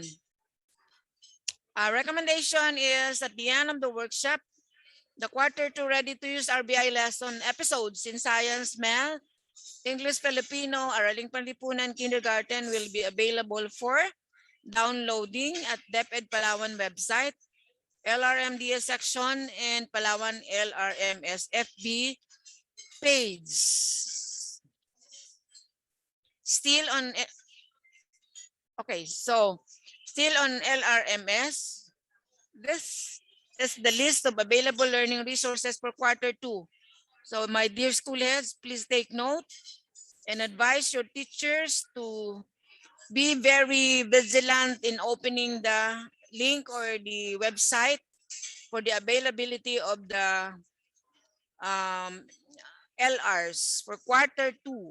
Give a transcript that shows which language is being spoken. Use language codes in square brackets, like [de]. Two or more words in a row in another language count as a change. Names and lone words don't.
[en] Our recommendation is at the end of the workshop, the quarter 2 ready-to-use RBI lesson episodes in Science, Math, English, Filipino, Araling Panlipunan, Kindergarten will be available for downloading at DepEd Palawan website, LRMDS section, and Palawan LRMS FB page. Still on, okay, so still on LRMS, this is the list of available learning resources for quarter 2. So my dear school heads, please take note and advise your teachers to be very vigilant in opening the link or the website for the availability of the LRs for quarter 2.